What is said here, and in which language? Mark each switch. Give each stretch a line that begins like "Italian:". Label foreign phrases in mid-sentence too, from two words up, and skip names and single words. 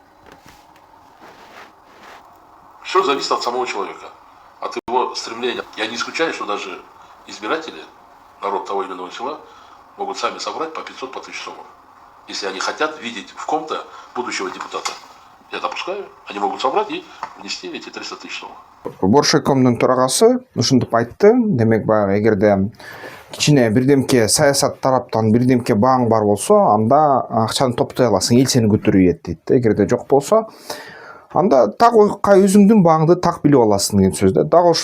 Russian: Все зависит от самого человека, от его стремления. Я не исключаю, что даже избиратели, народ того или иного села, могут сами собрать по 500, по 1000 сомов. Если они хотят видеть в ком-то будущего депутата. Я допускаю, они могут собрать и внести эти 300 тысяч сомов.
Kyrgyz: Боршайкомдун төрагасы ушинтип айтты. Демек, баягы эгерде кичине бирдемке саясат тараптан бирдемке бааң бар болсо, анда акчаны топтой аласың, эл сени көтөрүп дейт да. Эгерде жок болсо, анда так өзүңдүн бааңды так билип аласың деген сөз да.